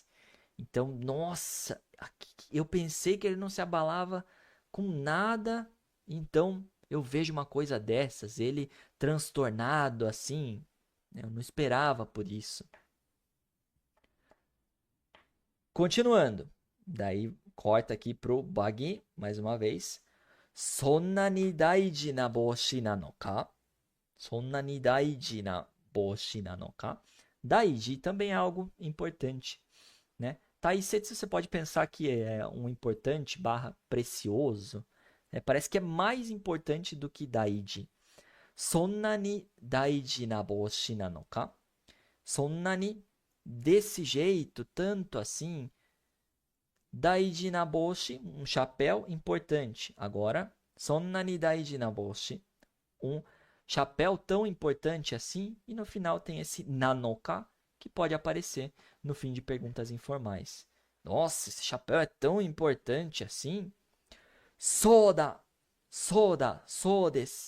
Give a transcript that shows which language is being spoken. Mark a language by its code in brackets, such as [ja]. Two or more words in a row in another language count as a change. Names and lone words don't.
[pt] Então, nossa, eu pensei que ele não se abalava com nada, então eu vejo uma coisa dessas, ele transtornado assim. Eu não esperava por isso. Continuando. Daí corta aqui pro Bagi, mais uma vez. [ja] そんなに大事な帽子なのか? そんなに大事な帽子なのか? [pt] Daiji também é algo importante, né? Taisetsu você pode pensar que é um importante barra precioso. Né? Parece que é mais importante do que daiji. [ja] そんなに大事な帽子なのか? そんなに, [pt] desse jeito, tanto assim. [ja] 大事な帽子, [pt] um chapéu importante. Agora, [ja] そんなに大事な帽子, [pt] um chapéu tão importante assim. E no final tem esse nanoka, que pode aparecer no fim de perguntas informais. Nossa, esse chapéu é tão importante assim? [ja] そうだ、そうだ、そうです.